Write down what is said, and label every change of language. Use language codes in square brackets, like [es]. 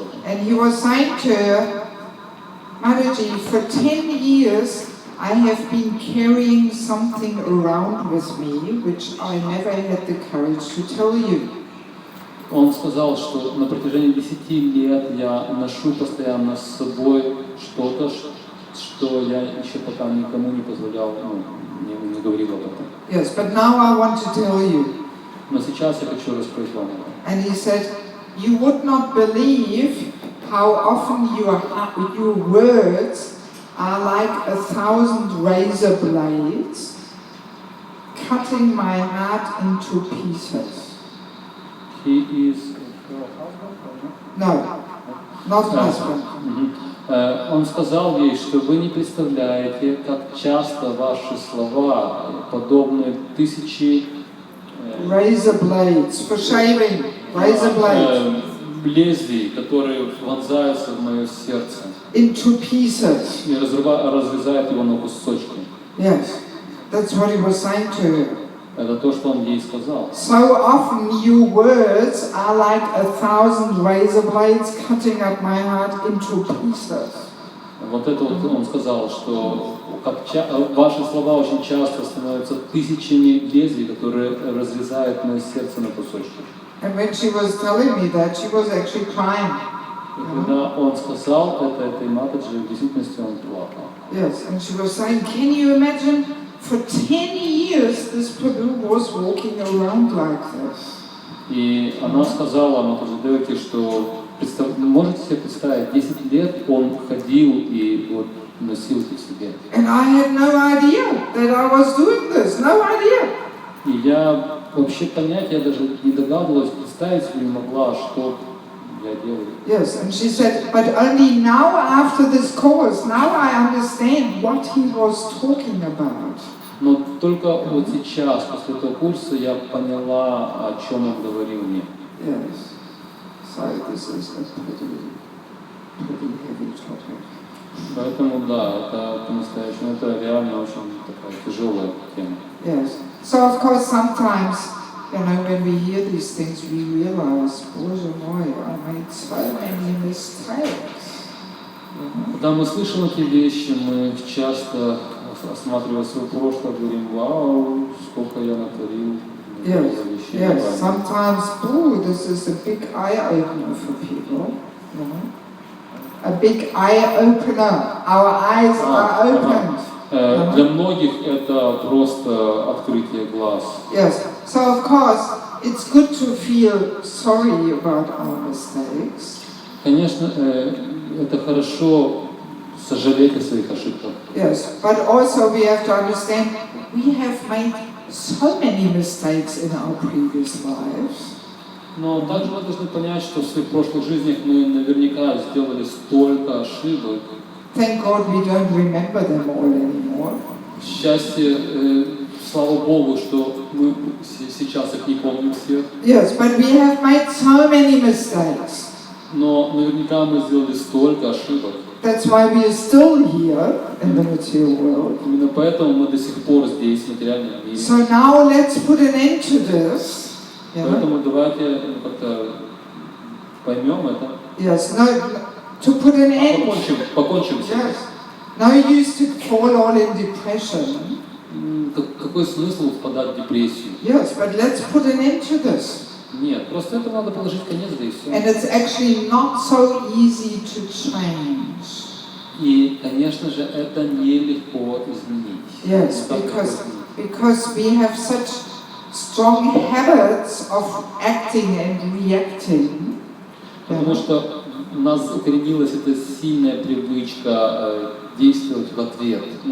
[en] And he was saying to her, Mataji, for 10 years I have been carrying something around with me which I never had the courage to tell you. [ru] Он сказал, что на протяжении 10 лет я ношу постоянно с собой что-то, что я еще пока никому не позволял, не говорил об этом. [en] Yes, but now I want to tell you. [ru] Но сейчас я хочу рассказать вам. [en] And he said, you would not believe how often your words are like 1,000 razor blades cutting my heart into pieces. He is your husband? No, not husband. [ru] Он сказал ей, что вы не представляете, как часто ваши слова подобны тысячи [en] razor blades for shaving, razor blades [ru] лезвий, которые вонзаются в мое сердце [en] into pieces. [ru] и разрезают его на кусочки. [en] Yes, that's what he was saying to her. [ru] Это то, что он ей сказал. [en] So often your words are like 1,000 razor blades cutting up my heart into pieces. [ru] Вот это вот он сказал, что ваши слова очень часто становятся тысячами лезвий, которые разрезают мое сердце на кусочки. [en] And when she was telling me that, she was actually crying. [ru] И когда он сказал это этой матаджи, в действительности он плакал. [en] Yes, and she was saying, can you imagine? For 10 years, this Prabhu was walking around like this. [ru] И она сказала матаджи Деваки, что можете себе представить, 10 лет он ходил и вот носил это в себе. [en] And I had no idea that I was doing this, no idea. [ru] И я вообще понятия даже не догадывалась, представить себе не могла, что я делаю. [en] Yes, and she said, but only now after this course, now I understand what he was talking about. [ru] Но только вот сейчас, после этого курса, я поняла, о чем он говорил мне. [en] Yes, so this is a pretty heavy topic. [ru] Поэтому да, это по-настоящему, это реально очень такая тяжелая тема. [en] Yes, so of course sometimes, you know, when we hear these things, we realize, [ru] Bоже мой, [en] I made so many mistakes. [ru] Когда мы слышим эти вещи, мы часто, осматривая свое прошлое, говорим, вау, сколько я натворил. [en] Yes, sometimes, this is a big eye-opener for people, you know. A big eye-opener. Our eyes are opened. [ru] Для многих это просто открытие глаз. [en] Yes, so of course, it's good to feel sorry about our mistakes. [ru] Конечно, это хорошо сожалеть о своих ошибках. [en] Yes, but also we have to understand we have made so many mistakes in our previous lives. [ru] Но также мы должны понять, что в своих прошлых жизнях мы наверняка сделали столько ошибок. [en] Thank God we don't remember them all anymore. [ru] Счастье, слава Богу, что мы сейчас их не помним всех. [en] Yes, but we have made so many mistakes. [ru] Но наверняка мы сделали столько ошибок. [en] That's why we are still here in the material world. [ru] Именно поэтому мы до сих пор здесь, в материальном мире. [en] So now let's put an end to this. [ru] Поэтому давайте как-то поймем это. [en] Yes, no, to put an end. [ru] Покончим с этим. [en] Yes. No use to fall all in depression. [ru] Какой смысл впадать в депрессию? [en] Yes, but let's put an end to this. [ru] Нет, просто это надо положить конец, да и все. [en] And it's actually not so easy to change. [ru] И, конечно же, это нелегко изменить. [en] Yes, because we have such strong habits of acting and reacting. [ru] Потому что у нас укоренилась эта сильная привычка действовать в ответ.